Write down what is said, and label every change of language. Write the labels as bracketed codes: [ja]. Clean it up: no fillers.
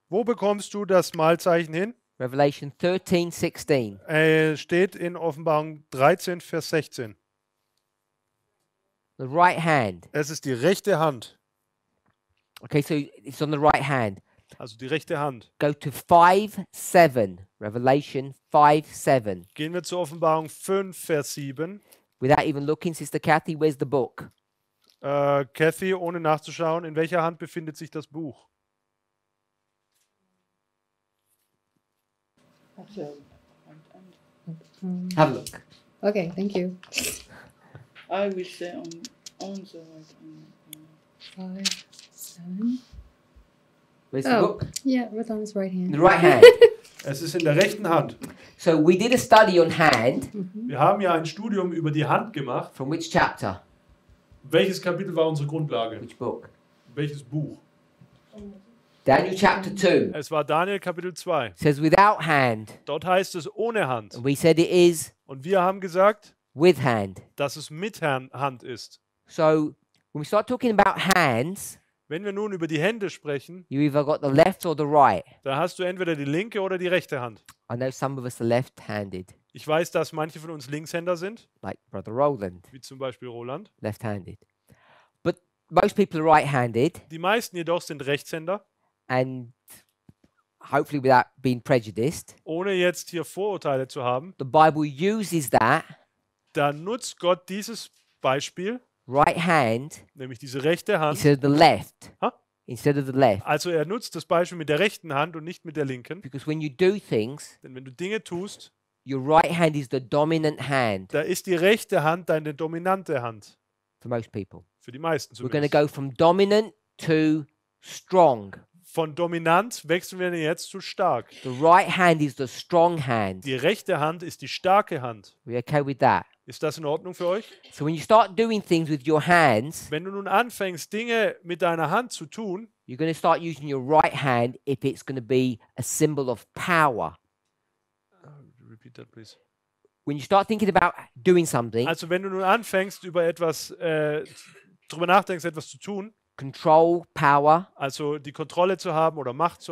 [de] Wo bekommst du das Mahlzeichen hin? [en] Revelation 13:16. [de] Steht in Offenbarung 13, Vers 16. [en] The right hand. [de] Es ist die rechte Hand. [en] Okay, so it's on the right hand. [de] Also die rechte Hand. [en] Go to 5:7. Revelation 5:7. [de] Gehen wir zur Offenbarung 5, Vers 7. [en] Without even looking, Sister Kathy, where's the book? [de] Kathy, ohne nachzuschauen, in welcher Hand befindet sich das Buch? [en] Have a look. Okay, thank you. I will say on the right hand. 5, 7. Where's the Oh, book? yeah, right on his right In hand. the right hand. [de] Es ist in der rechten Hand. [en] So we did a study on hand. [de] Wir haben ja ein Studium über die Hand gemacht. [en] From which chapter? [de] Welches Kapitel war unsere Grundlage? [en] Which book? [de] Welches Buch? [en] Daniel chapter 2. [de] Es war Daniel Kapitel 2. [en] It says without hand. [de] Dort heißt es ohne Hand. [en] And we said it is [de] Und wir haben gesagt, [en] with hand. [de] dass es mit Hand ist. [en] So when we start talking about hands, [de] Wenn wir nun über die Hände sprechen, [en] you either got the left or the right. [de] da hast du entweder die linke oder die rechte Hand. [en] I know some of us are left-handed, [de] Ich weiß, dass manche von uns Linkshänder sind, [en] like Brother Roland, [de] wie zum Beispiel Roland. [en] left-handed. But most people are right-handed, [de] Die meisten jedoch sind Rechtshänder. [en] and hopefully without being prejudiced, [de] Ohne jetzt hier Vorurteile zu haben, [en] the Bible uses that [de] da nutzt Gott dieses Beispiel, [en] right hand [de] nämlich diese rechte Hand. [en] instead of the left. Huh? Instead of the left. [de] Also er nutzt das Beispiel mit der rechten Hand und nicht mit der linken. [en] Because when you do things, [de] Denn wenn du Dinge tust, [en] your right hand is the dominant hand [de] da ist die rechte Hand deine dominante Hand. [en] for most people. [de] Für die meisten [en] We're going to [de] zumindest. [en] go from dominant to strong. [de] Von dominant wechseln wir jetzt zu stark. [en] The right hand is the strong hand. [de] Die rechte Hand ist die starke Hand. [en] We okay with that? [de] Ist das in Ordnung für euch? [en] So when you start doing things with your hands, [de] Wenn du nun anfängst, Dinge mit deiner Hand zu tun, [en] you're going to start using your right hand if it's going to be a symbol of power. repeat that please. when you start thinking about doing something, [de] Also wenn du nun anfängst, über etwas, drüber nachdenkst, etwas zu tun, [en] control, power, [de] also die Kontrolle zu haben oder Macht zu